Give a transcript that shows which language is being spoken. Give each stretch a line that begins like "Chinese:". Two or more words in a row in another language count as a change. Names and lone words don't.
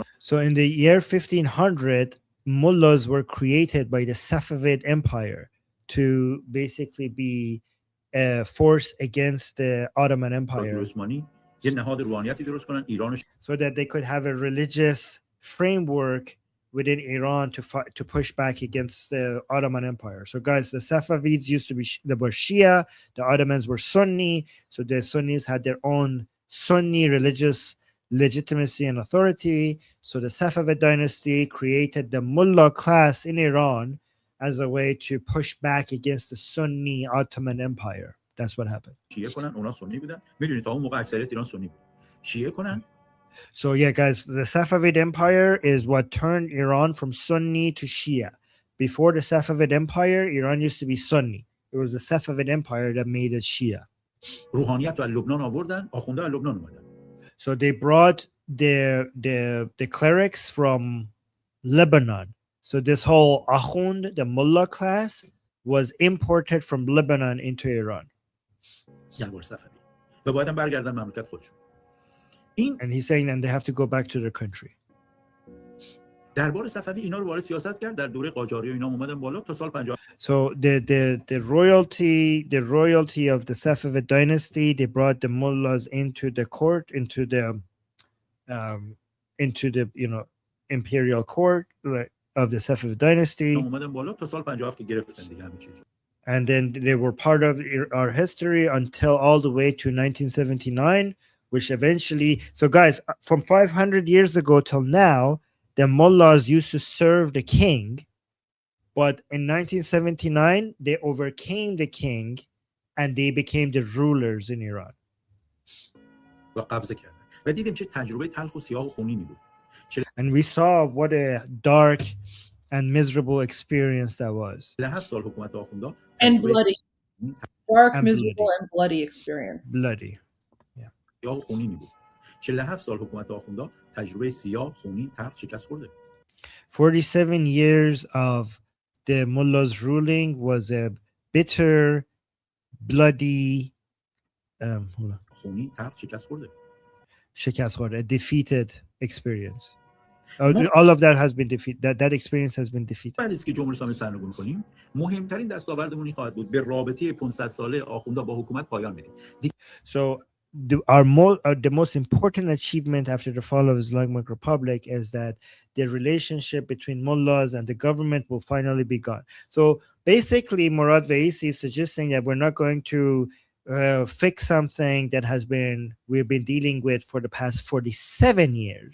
English: So in the year 1500, mullahs were created by the Safavid Empire to basically be a force against the Ottoman Empire.
Persian: یه نهاد روحانیتی درست کنن، ایران رو
English: so that they could have a religious framework within Iran to push back against the Ottoman Empire. So guys, the Safavids were Shia, the Ottomans were Sunni, so the Sunnis had their own Sunni religious legitimacy and authority. So the Safavid dynasty created the Mullah class in Iran as a way to push back against the Sunni Ottoman Empire. That's what happened.
Persian: شیعه کنن، اونا سنی بودن. میدونید تا اون موقع اکثریت ایران سنی بود. شیعه کنن.
English: So yeah, guys, the Safavid Empire is what turned Iran from Sunni to Shia. Before the Safavid Empire, Iran used to be Sunni. It was the Safavid Empire that made it Shia.
Persian: روحانیت رو از لبنان آوردن، آخوندا از لبنان اومدن.
English: So they brought the clerics from Lebanon. So this whole Akhund, the Mullah class, was imported from Lebanon into Iran.
Persian: و باید هم برگردن مملکت خودشون.
English: And he's saying that they have to go back to their country.
Persian: دربار صفوی اینا رو وارد سیاست کرد، در دوره قاجاری و اینا اومدن بالا تا سال 50.
English: So the royalty of the Safavid dynasty, they brought the mullahs into the court, into the imperial court of the Safavid dynasty.
Persian: اومدن بالا تا سال 57 که گرفتن دیگه همه چیز.
English: And then they were part of our history until all the way to 1979, which eventually, so guys, from 500 years ago till now, the mullahs used to serve the king, but in 1979, they overcame the king and they became the rulers in Iran.
Persian: و قبضه کردن. و دیدیم چه تجربه تلخ و سیاه و خونینی بود.
English: And we saw what a dark and miserable experience that was.
Persian: 7 سال حکومت آخوندا
English: And bloody. Dark, And miserable, bloody. and bloody experience. Bloody.
Persian: سیاه و خونینی بود. 47 سال حکومت آخوندا تجربه سیاه، خونین، تلخ، شکست خورده.
English: 47 years of the mullahs ruling was a bitter, bloody,
Persian: خونین، تلخ، شکست خورده. شکست خورده,
English: a defeated experience. All of that has been defeated. That experience has been defeated.
Persian: بعد از که جمهوری اسلامی سرنگون کنیم، مهمترین دستاوردمون خواهد بود به رابطه 500 ساله آخوندا با حکومت پایان بدیم.
English: So the most important achievement after the fall of Islamic Republic is that the relationship between mullahs and the government will finally be gone. So basically, Murad Vaisi is suggesting that we're not going to fix something that we've been dealing with for the past 47 years.